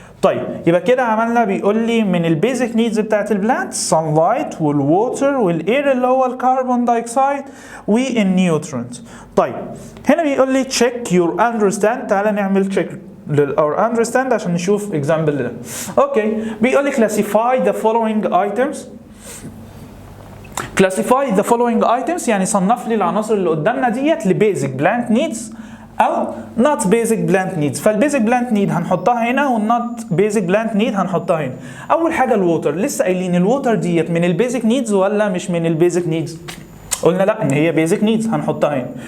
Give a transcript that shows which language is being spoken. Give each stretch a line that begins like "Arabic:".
Arabic: طيب يبقى كده عملنا، بيقول لي من البيزك نيدز بتاعت البلانت السان لايت والووتر والاير اللي هو الكربون دايوكسيد والنيوترينت. طيب هنا بيقول لي
English: check your understand،
Arabic: تعالى نعمل
English: check our understand
Arabic: عشان نشوف example ده. اوكي بيقول لي
English: classify the following items. classify the following items
Arabic: يعني صنف لي العناصر اللي قدامنا ديت لبيزك بلانت نيدز او
English: not basic plant needs.
Arabic: فالبيزك بلانت نيد هنحطها هنا والنوت بيزك بلانت نيد هنحطها هنا. اول حاجه الووتر، لسه قايلين الووتر ديت من البيزك نيدز ولا مش من البيزك نيدز؟ قلنا لا ان هي بيزك نيدز هنحطها هنا.